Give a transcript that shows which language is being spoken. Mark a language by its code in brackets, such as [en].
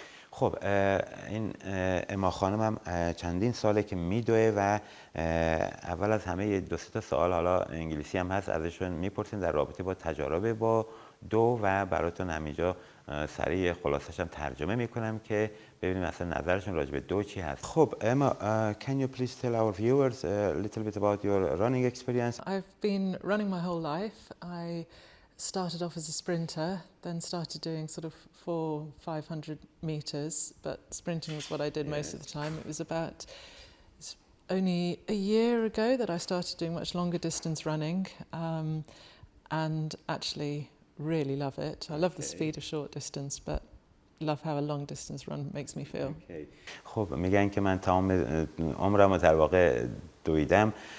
[fa] خب این اما خانم هم چندین ساله که میدوه و اول از همه 2-3 تا سوال حالا انگلیسی هم هست ازشون میپرسیم در رابطه با تجارب با دو و براتون همینجا سریع خلاصش هم ترجمه میکنم که ببینیم اصلا نظرشون راجع به دو چی هست. خب [en] اما can you please tell our viewers a little bit about your running experience? I've been running my whole life. I started off as a sprinter, then started doing sort of 400-500 meters, but sprinting was what I did most of the time. It's only a year ago that I started doing much longer distance running, and actually really love it. I love the speed of short distance, but love how a long distance run makes me feel. [fa] خب میگن که من تمام عمرم در واقع دویدم.